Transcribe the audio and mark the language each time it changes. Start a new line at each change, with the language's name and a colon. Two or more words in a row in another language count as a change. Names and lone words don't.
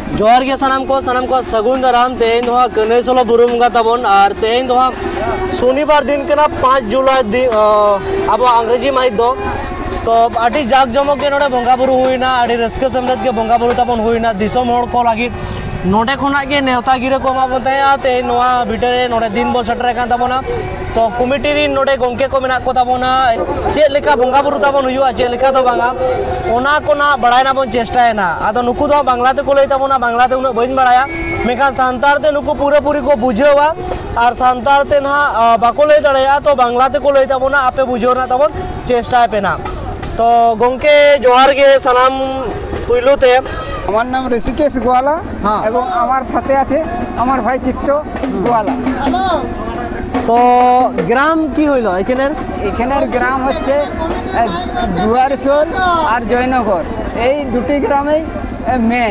Santali: जोहार के सनम को सगुन दाराम तेन दो कन्हई सोलो बुरु बंगा ताबन और तेन दो शनिवार दिन के 5 जुलाई दिन अब अंग्रेजी माहित दो तो आटी जाक जमक के नोडे बंगा बुरु हुईना आटी रस्के समरत के बंगा बुरु ताबन हुईना दिसोम होड़ को लागी नोडे खोना के नेवता गिरे को मा बताया ते नोआ बिटरे नोडे दिन बो सटरे कान ताबोना तो कमिटी री नोडे गोंके को मेना को ताबोना चे लेका बंगा बुरु ताबन हुयुआ चे लेका तो बांगा ओना कोना बड़ायना बन चेष्टायना आदो नुकु दो बांग्लाते को लई ताबोना बांग्लाते उना बइन बड़ाया मेखा सांतार ते नुकु पूरे पूरी को बुझेवा और सांतार ते ना बाको लई दड़ाया तो बांग्लाते को लई ताबोना आपे बुझेव ना ताबोन चेष्टा पेना तो गोंके जोहार के सलाम पुइलुते
Bangla: আমার নাম ঋষিকেশ গোয়ালা এবং আমার সাথে আছে আমার ভাই চিত্ত গোয়ালা। তো গ্রাম কি হইল এখানের গ্রাম হচ্ছে দুয়ারসোল আর জয়নগর, এই দুটি গ্রামেই মেন।